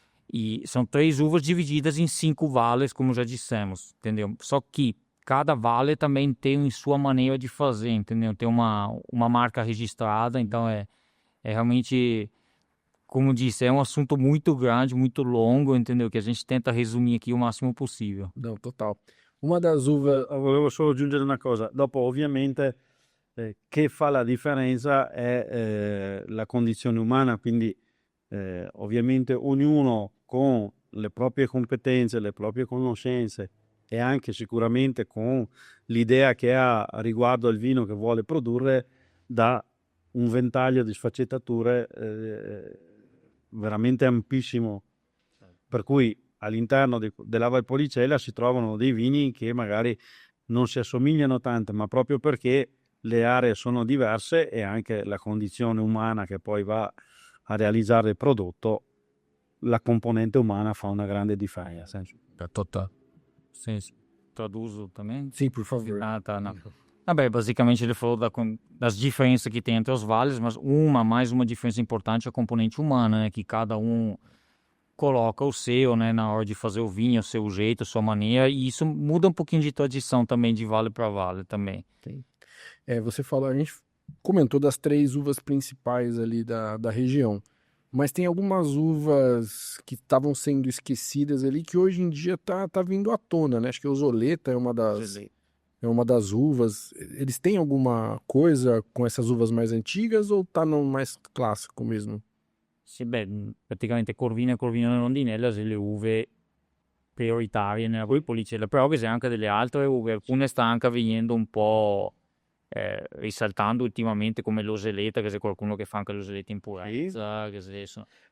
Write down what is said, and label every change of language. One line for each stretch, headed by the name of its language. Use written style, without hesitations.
Portuguese: E são 3 uvas divididas em 5 vales, como já dissemos, entendeu? Só que cada vale também tem sua maneira de fazer, entendeu? Tem uma marca registrada, então é realmente como disse, é um assunto muito grande, muito longo, entendeu? Que a gente tenta resumir aqui o máximo possível. Não, total. Uma das uvas...
Italian: Volevo solo aggiungere una cosa, dopo ovviamente che fa la differenza è la condizione umana, quindi ovviamente ognuno con le proprie competenze, le proprie conoscenze e anche sicuramente con l'idea che ha riguardo al vino che vuole produrre, dà un ventaglio di sfaccettature veramente ampissimo, per cui all'interno della Valpolicella si trovano dei vini che magari non si assomigliano tanto, ma proprio perché le aree sono diverse e anche la condizione umana che poi va a realizzare il prodotto, la componente umana fa una grande differenza.
Portuguese: Total. Sim, traduzo também? Sim, por favor. Ah, tá, não. Bem, basicamente ele falou das diferenças que tem entre os vales, mas mais uma diferença importante é a componente humana, né? Que cada um coloca o seu, né? Na hora de fazer o vinho, o seu jeito, a sua maneira, e isso muda um pouquinho de tradição também, de vale para vale também. Sim. Você falou, a gente comentou das 3 uvas principais ali da região, mas tem algumas uvas que estavam sendo esquecidas ali que hoje em dia tá vindo à tona, né? Acho que o Zoleta é uma das uvas. Eles têm alguma coisa com essas uvas mais antigas ou tá no mais clássico mesmo?
Italian: Sì, beh, praticamente Corvina e Corvina Rondinella sono le uve prioritarie nella Valpolicella, però vi sono anche delle altre uve, alcune stanno anche venendo un po' risaltando ultimamente, come l'Oseleta, che c'è qualcuno che fa anche l'Oseleta in purezza, che se sono...